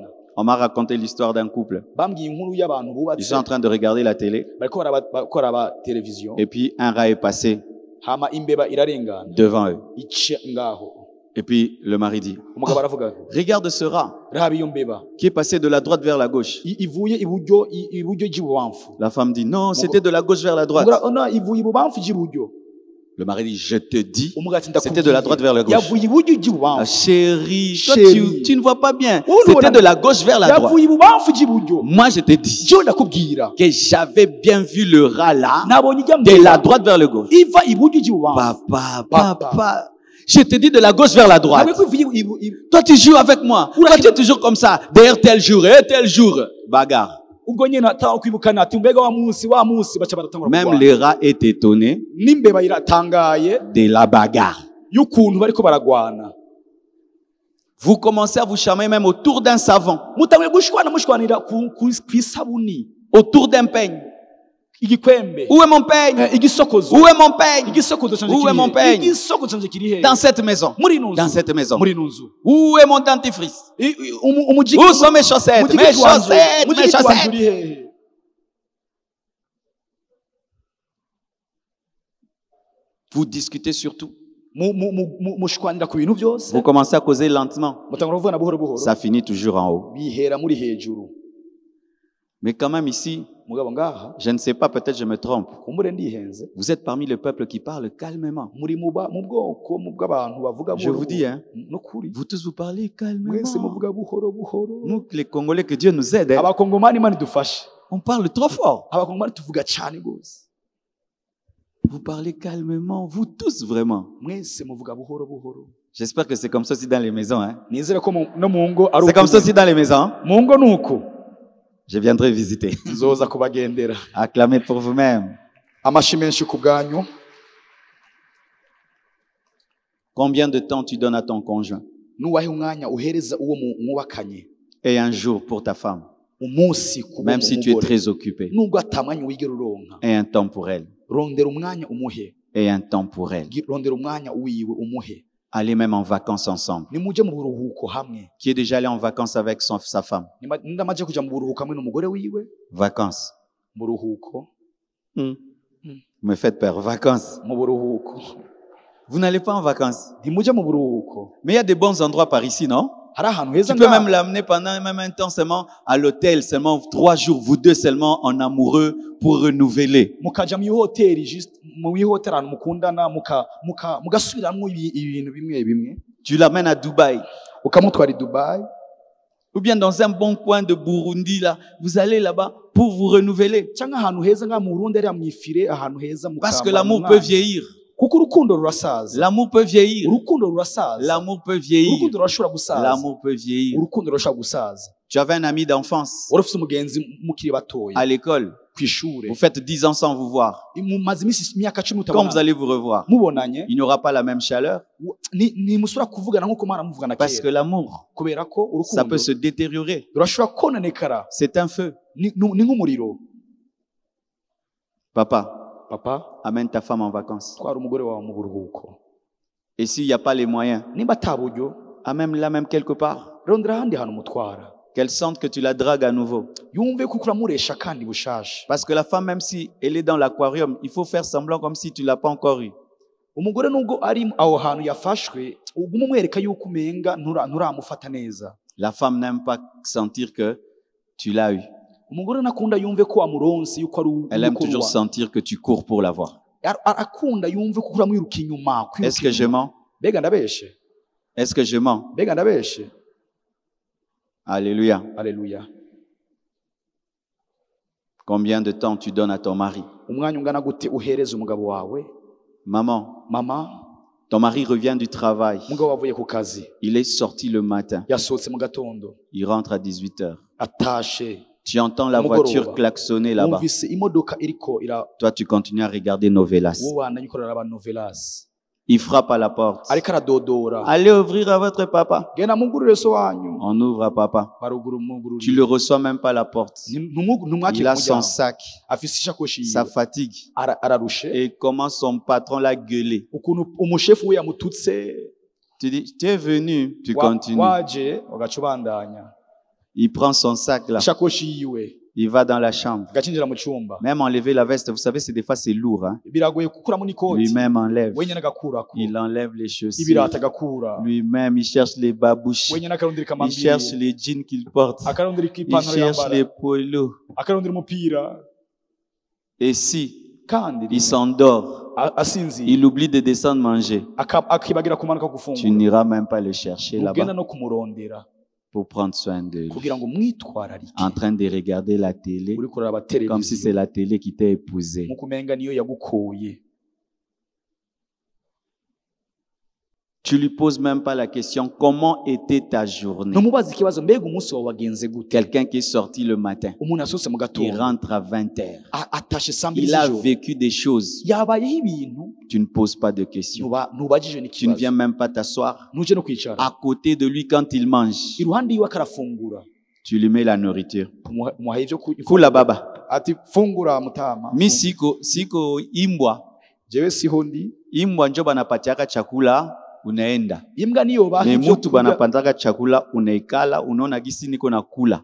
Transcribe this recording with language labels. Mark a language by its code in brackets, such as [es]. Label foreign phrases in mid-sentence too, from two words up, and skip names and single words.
[fr] On m'a raconté l'histoire d'un couple. [rn] Bambwiye inkuru y'abantu [fr] Ils [rn] bubatse [fr] sont en train de regarder la télé. [rn] bariko baraba televiziyo [fr] Et puis un rat est passé [rn] hama imbeba irarengana [fr] devant eux. [rn] ica ngaho [fr] Et puis le mari dit, [rn] umugabo aravuga [fr] regarde ce rat [rn] raba iyo mbeba [fr] qui est passé de la droite vers la gauche. [rn] ivuye iburyo ry'ibubamfu. [fr] La femme dit, non, c'était de la gauche vers la droite. [rn] Ivuye ibubamfu ry'iburyo. [fr] Le mari dit, je te dis, [rn] Umugabo ati [fr] c'était de la droite vers la gauche. [rn] yavuye iburyo Ah, ry'ibubamfu. [fr] chérie, toi, Chérie. tu ne vois pas bien. Oh, C'était voilà. de la gauche vers la droite. [rn] yavuye ibubamfu ry'iburyo. [fr] Moi, je te dis [rn] Je ndakubwira [fr] que j'avais bien vu le rat là, [rn] nabonye ijya [fr] de la droite vers le gauche. [rn] iva iburyo ry'ibubamfu. [fr] Papa, je te dis de la gauche vers la droite. [rn] Nabwo ivuye [fr] Toi, tu joues avec moi. Toi, tu es toujours comme ça. Derrière tel jour, et tel jour. Bagarre. [rn] ubwo nyine ataho kwibukana ati mbega wa munsi baca baratangura [fr] Même [rn] kurwana. [fr] le rat est étonné [rn] n'imbeba iratangaye [fr] de la bagarre. [rn] y'ukuntu bariko baragwana. [fr] Vous commencez à vous chamailler même autour d'un savon, [rn] mutanguye mushwanira ku isabuni, [fr] autour d'un peigne. [rn] igikwembe, [fr] Où est mon peigne? [rn] igisokozo. [fr] Où est mon peigne? [rn] Igisokozo canje [fr] Où est mon [rn] kiri [fr] peigne? [rn] he? Igisokozo canje kiri he? [fr] Dans cette maison. [rn] Muri ino nzu. [fr] Dans cette maison. [rn] Muri ino nzu. [fr] Où est mon dentifrice? [rn] Umujiki [fr] Où sont mes chaussettes? Mes chaussettes, mes chaussettes. [rn] uri hehe? [fr] Vous discutez surtout. [rn] Mushwanira ku bintu byose. [fr] Vous commencez à causer lentement. [rn] Mutangura kuvugana buhoro buhoro. [fr] Ça finit toujours en haut. [rn] Bihera muri hejuru. [fr] Mais quand même ici, [rn] Mugabo ngaha [fr] je ne sais pas, peut-être je me trompe. [rn] kumbure ndihenze. [fr] Vous êtes parmi le peuple qui parle calmement. [rn] Muri mu bwoko mu bw'abantu bavuga [fr] Je vous dis, hein, [rn] nukuri. [fr] vous tous vous parlez calmement. [rn] Mwese muvuga buhoro buhoro. [fr] Nous, les Congolais, que Dieu nous aide. Hein. [rn] Abakongomani Imana idufashe. [fr] On parle trop fort. [rn] Abakongomani tuvuga cyane gose. [fr] Vous parlez calmement, vous tous vraiment. [rn] Mwese muvuga buhoro buhoro. [fr] J'espère que c'est comme ça aussi dans les maisons. Hein. [rn] Nizere ko no mu ngo ari [fr] C'est comme ça aussi dans les maisons. Hein. [rn] mu ngo nuko. [fr] Je viendrai visiter. [rn] Nzoza kubagendera. [fr] Acclamez pour vous-même. [rn] Amashi menshi ku bwanyu. [fr] Combien de temps tu donnes à ton conjoint? [rn] Nuwahe umwanya uhereza uwo mwubakanye. [fr] Et un jour pour ta femme. [rn] Umunsi ku [fr] Même si tu es très occupé. [rn] Nubwo atamwanya wigera uronka. [fr] Et un temps pour elle. [rn] Rondera umwanya umuhe. [fr] Et un temps pour elle. [rn] Rondera umwanya wiwe umuhe. [fr] Allez même en vacances ensemble. [rn] Nimuje mu buruhuko hamwe. [fr] Qui est déjà allé en vacances avec sa femme? [rn] Ndamaje kuja mu buruhuko hamwe n'umugore wiwe. [fr] Vacances. [rn] Buruhuko. [fr] Vous me faites peur. Vacances. [rn] Mu buruhuko. [fr] Vous n'allez pas en vacances. [rn] Ntimuje mu buruhuko. [fr] Mais il y a des bons endroits par ici, non? [rn] Hari ahantu heza [fr] Tu peux même l'amener pendant même un temps seulement à l'hôtel, seulement 3 jours, vous deux seulement en amoureux pour renouveler. [rn] mukaja mu hoteli just mu hoteli ahantu mukundana mugasubiramwo ibintu bimwe bimwe. [fr] Tu l'amènes à Dubaï. [rn] Ukamutwara i Dubai. [fr] Ou bien dans un bon coin de Burundi, là, vous allez là-bas pour vous renouveler. [rn] Cyangwa ahantu heza nga mu Burundi ari mwifire ahantu heza mukamba. [fr] Parce que l'amour peut vieillir. [rn] Kuko urukundo rurasaza. [fr] L'amour peut vieillir. [rn] Urukundo rurasaza. [fr] L'amour peut vieillir. [rn] Urukundo rurashobora gusaza. [fr] L'amour peut vieillir. [rn] Urukundo rurashobora gusaza. [fr] Tu avais un ami d'enfance [rn] Urafite umugenzi mukiri batoya [fr] à l'école. [rn] kw'ishure. [fr] Vous faites 10 ans sans vous voir. [rn] Mumaze imyaka 10 [fr] Quand vous allez vous revoir, [rn] mubonanye [fr] il n'aura pas la même chaleur. [rn] ni musura kuvugana nko kumara muvugana [fr] Parce que [rn] kera. [fr] l'amour, [rn] Kubera ko [fr] ça [rn] urukundo [fr] peut se détériorer. [rn] rurashobora kononekara. [fr] C'est un feu. [rn] Ni nk'umuriro. [fr] Papa, [rn] papa [fr] amène ta femme en vacances. [rn] twara umugore wawe mu buruhuko. [fr] Et s'il n'y a pas les moyens, [rn] Nimba ata buryo [fr] amène-la même quelque part. [rn] rondera ahandi hantu umutwara, [fr] Qu'elle sente que tu la dragues à nouveau. [rn] yumve kuko uramuresha kandi bushasha. [fr] Parce que la femme, même si elle est dans l'aquarium, il faut faire semblant comme si tu ne l'as pas encore eu. [rn] Umugore nubwo ari aho hantu yafashwe uguma umwereka yuko umenga nturamufata neza. [fr] La femme n'aime pas sentir que tu l'as eu. [rn] Umugore nakunda yumve ko amuronse yuko ari [fr] Elle aime toujours sentir que tu cours pour l'avoir. [rn] akunda yumve kuko uramwiruka inyuma. [fr] Est-ce que je mens? [rn] Mbega ndabeshe? [fr] Est-ce que je mens? [rn] Mbega ndabeshe? [fr] Alléluia. [rn] Alléluia. [fr] Combien de temps tu donnes à ton mari? [rn] Umwanya ungana gute uhereza umugabo wawe? [fr] Maman, [rn] Mama, [fr] ton mari revient du travail. [rn] umugabo wavuye ku kazi, [fr] Il est sorti le matin. [rn] yasohotse mu gatondo, [fr] Il rentre à 18h. [rn] atashe, [fr] Tu entends la voiture klaxonner là-bas. [rn] wumvise imodoka iriko [fr] Toi, tu continues à regarder Novelas. [rn] ubana yikorera aba novelas, [fr] Il frappe à la porte. [rn] ariko aradodora, [fr] Allez ouvrir à votre papa. [rn] genda mugurire so wanyu, [fr] On ouvre à papa. [rn] baruguru [fr] Tu [rn] mugururi, [fr] le reçois même pas à la porte. [rn] ntumwakire [fr] Il a [rn] ku [fr] son [rn] muryango, [fr] sac, [rn] afise ishakoshi [fr] sa [rn] yiwe, [fr] fatigue. [rn] ararushe, [fr] Et comment son patron l'a gueulé. [rn] ukuntu umushefu we yamututse, [fr] Tu dis, tu es venu, tu continues. [rn] waje ugaca ubandanya, [fr] Il prend son sac là. [rn] ishakoshi yiwe [fr] Il va dans la chambre. [rn] agacinjira mu cyumba, [fr] Même enlever la veste, vous savez, c'est des fois c'est lourd. Hein? [rn] biragoye gukuramo n'ikoti, [fr] Lui-même enlève. [rn] wenyine agakurako, [fr] Il enlève les chaussures. [rn] ibirata agakura, [fr] Lui-même, il cherche les babouches. [rn] wenyine akarondera [fr] Il [rn] ikamambiri, [fr] cherche les jeans qu'il porte. [rn] akarondera [fr] Il [rn] ipantaro [fr] cherche [rn] yambara, [fr] les polos. [rn] akarondera umupira, [fr] Et si [rn] kandi [fr] il s'endort, [rn] asinziye [fr] il oublie de descendre manger, [rn] akibagira kumanuka [fr] tu [rn] gufungura, [fr] n'iras même pas le chercher [rn] ugenda [fr] là-bas [rn] no kumurondera [fr] pour prendre soin de lui. [rn] kugira ngo mwitwararike, [fr] En train de regarder la télé, [rn] uri kuraba [fr] comme si c'est [rn] televiziyo [fr] la télé qui t'a épousé. [rn] nkuko umenga niyo yagukoye. [fr] Tu lui poses même pas la question, comment était ta journée? [rn] Ntumubaze ikibazo, mbega umunsi wawe wagenze gute? [fr] Quelqu'un qui est sorti le matin, [rn] Umuntu yasohotse mu [fr] il [rn] gatondo, [fr] rentre à 20h. [rn] atashe saa mbiri [fr] Il a [rn] z'ijoro, [fr] vécu des choses. [rn] yabayeho ibintu, [fr] Tu ne poses pas de questions. [rn] ntubajije [fr] Tu ne [rn] n'ikibazo, [fr] viens même pas t'asseoir [rn] ntuje no kwicara [fr] à côté de lui quand il mange. [rn] iruhande yiwe akarafungura, [fr] Tu lui mets la nourriture. [rn] umuhaye ibyo [sw] Kula baba. [rn] ati fungura mutama, [sw] Mi siko imbwa. [rn] jewe siho ndi, [sw] Imbwa njo banapatiaka chakula unaenda. [rn] imbwa niyo baha [sw] Me [rn] ibyo [sw] mutu [rn] kurya, [sw] banapataka chakula unaikala unaona gisi niko na kula.